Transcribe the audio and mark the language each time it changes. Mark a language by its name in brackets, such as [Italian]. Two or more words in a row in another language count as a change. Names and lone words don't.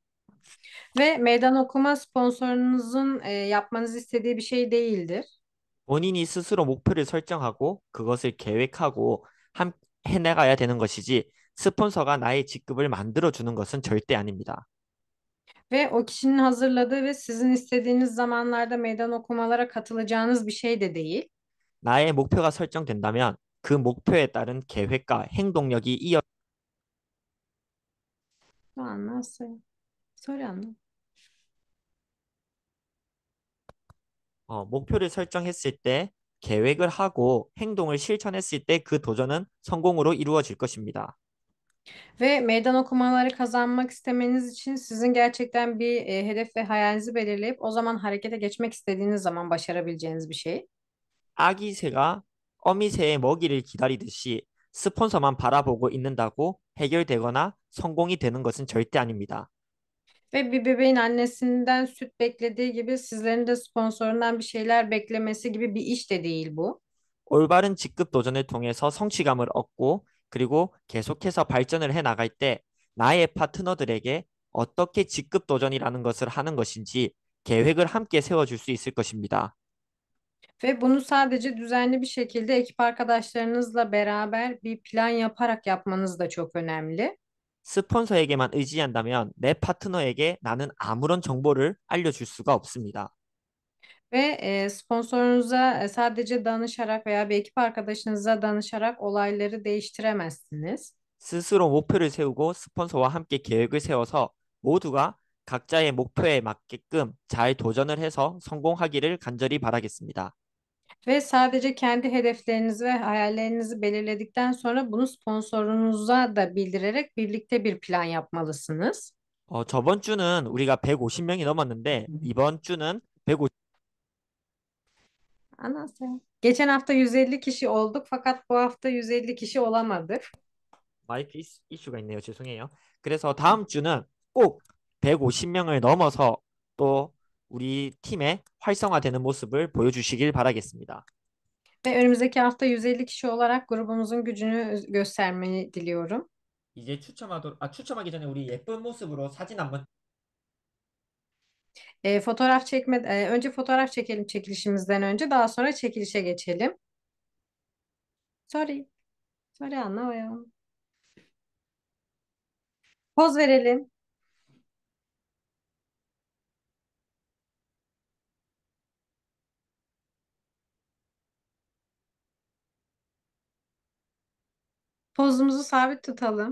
[Turkish] Ve meydan okuma sponsorunuzun yapmanızı istediği bir şey değildir. [Korean] 본인이 스스로 목표를 설정하고 그것을 계획하고 해나가야 되는 것이지 스폰서가 나의 직급을 만들어주는 것은 절대 아닙니다. [Turkish] Ve o kişinin hazırladığı ve sizin istediğiniz zamanlarda meydan okumalara katılacağınız bir şey de değil. [Korean] 나의 목표가 설정된다면 그 목표에 따른 계획과 행동력이 [Turkish] Nasıl? Soru anlam. [Korean] 목표를 설정했을 때 계획을 하고 행동을 실천했을 때 그 도전은 성공으로 이루어질 것입니다. [Turkish] Ve meydan okumaları kazanmak istemeniz için sizin gerçekten bir hedef ve hayalinizi belirleyip o zaman harekete geçmek istediğiniz zaman başarabileceğiniz bir şey. [Korean] 아기 새가 어미 새의 먹이를 기다리듯이 스폰서만 바라보고 있는다고 해결되거나 성공이 되는 것은 절대 아닙니다. [Turkish] Ve bir bebeğin annesinden süt beklediği gibi sizlerin de sponsorundan bir şeyler beklemesi gibi bir iş de değil bu. [Korean] 올바른 직급 도전을 통해서 성취감을 얻고 그리고 계속해서 발전을 해 나갈 때 나의 파트너들에게 어떻게 직급 도전이라는 것을 하는 것인지 계획을 함께 세워줄 수 있을 것입니다. [Turkish] Ve bunu sadece düzenli bir şekilde ekip arkadaşlarınızla beraber bir plan yaparak yapmanız da çok önemli. [Korean] 스폰서에게만 의지한다면 내 파트너에게 나는 아무런 정보를 알려줄 수가 없습니다. [Turkish] Ve sponsorunuza sadece danışarak veya bir ekip arkadaşınıza danışarak olayları değiştiremezsiniz. [Korean] 스스로 목표를 세우고 스폰서와 함께 계획을 세워서 모두가 각자의 목표에 맞게끔 잘 도전을 해서 성공하기를 간절히 바라겠습니다. [Turkish] Ve sadece kendi hedeflerinizi ve hayallerinizi belirledikten sonra bunu sponsorunuza da bildirerek birlikte bir plan yapmalısınız. [Korean] 저번 주는 우리가 150명이 넘었는데 이번 주는 150 [Turkish] Anlasın. Geçen hafta 150 kişi olduk fakat bu hafta 150 kişi olamadık. [Korean] 마이크 이슈가 있네요. 죄송해요. 그래서 다음 주는 꼭 150명을 넘어서 또 우리 팀의 활성화되는 모습을 보여주시길 바라겠습니다. [Turkish] Ve önümüzdeki hafta 150 kişi olarak grubumuzun gücünü göstermeyi diliyorum. [Korean] 이제 추첨하기 전에 우리 예쁜 모습으로 사진 한번. [Turkish] Önce fotoğraf çekelim çekilişimizden önce, daha sonra çekilişe geçelim. [English] Sorry. Sorry, [Turkish] anlamıyorum. Poz verelim. Pozumuzu sabit tutalım.